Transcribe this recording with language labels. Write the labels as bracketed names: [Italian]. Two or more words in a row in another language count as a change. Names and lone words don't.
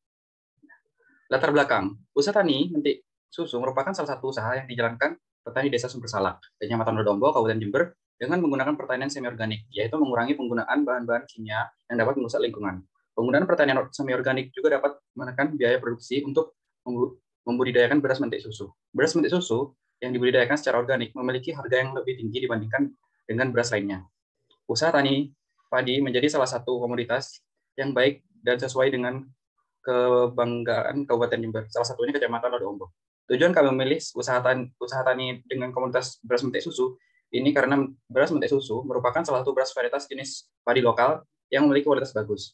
[Indonesian] Latar belakang, usaha tani mentik susu merupakan salah satu usaha yang dijalankan petani Desa Sumbersalak, Kecamatan Lodombo, Kabupaten Jember, dengan menggunakan pertanian semi-organik, yaitu mengurangi penggunaan bahan-bahan kimia yang dapat merusak lingkungan. Penggunaan pertanian semi-organik juga dapat menekan biaya produksi untuk membudidayakan beras mentik susu. Beras mentik susu yang dibudidayakan secara organik memiliki harga yang lebih tinggi dibandingkan dengan beras lainnya. Usaha tani padi menjadi salah satu komoditas yang baik dan sesuai dengan kebanggaan Kabupaten Jember, salah satunya Kecamatan Lodombo. Tujuan kami memilih usaha tani dengan komunitas beras mentik susu ini karena beras mentik susu merupakan salah satu beras varietas jenis padi lokal yang memiliki kualitas bagus.